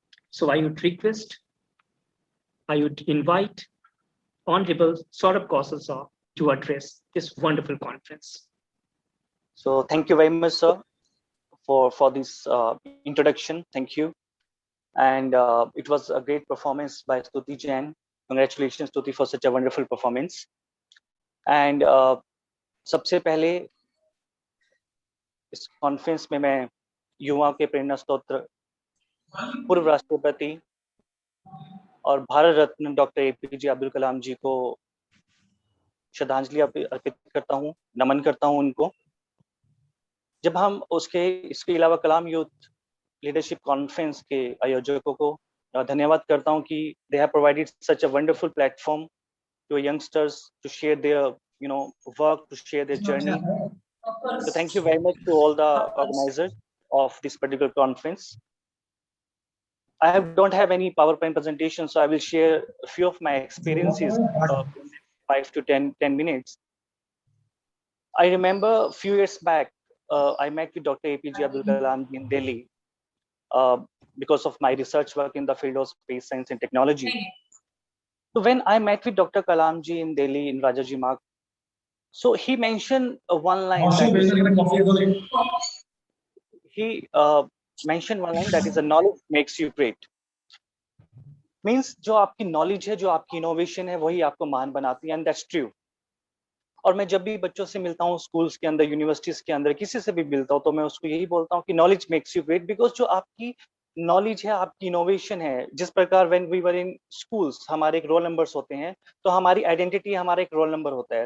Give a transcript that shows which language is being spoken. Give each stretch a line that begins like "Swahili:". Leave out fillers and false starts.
English: So I would invite Honorable Saurabh Kausal to address this wonderful conference. So thank you very much, sir, for this introduction. Thank you. And it was a great performance by Stuti Jain. Congratulations, Stuti, for such a wonderful performance.
Hindi: And सबसे पहले इस conference में मैं युवाओं के प्रेरणा स्तोत्र, पूर्व राष्ट्रपति और भारत रत्न डॉक्टर एपीजे अब्दुल कलाम जी को श्रद्धांजलि अर्पित करता हूँ, नमन करता हूँ उनको। जब हम इसके अलावा कलाम यूथ लीडरशिप कॉन्फ्रेंस के आयोजकों को धन्यवाद करता हूं कि
English: they have provided such a wonderful platform to youngsters to share their work, to share their journey. So thank you very much to all the organizers of this particular conference. I don't have any PowerPoint presentation, so I will share a few of my experiences in 5 to 10 minutes. I remember a few years back, I met with Dr. APJ Abdul Kalam in Delhi. Because of my research work in the field of space science and technology. So when I met with Dr. Kalam ji in Delhi in Rajaji Marg, so he mentioned one line. He mentioned one line that is, a knowledge makes you great.
Hindi: Means जो आपकी knowledge है, जो आपकी innovation है, वही आपको महान बनाती है,
English: and that's true.
Hindi: और मैं जब भी बच्चों से मिलता हूँ, स्कूल्स के अंदर, यूनिवर्सिटीज के अंदर, किसी से भी मिलता हूँ, तो मैं उसको यही बोलता हूँ कि
English: knowledge makes you great,
Hindi: because जो आपकी नॉलेज है, आपकी इनोवेशन है, जिस प्रकार
English: when we were in schools
Hindi: हमारे एक रोल नंबर्स होते हैं, तो हमारी आइडेंटिटी हमारा एक रोल नंबर होता है.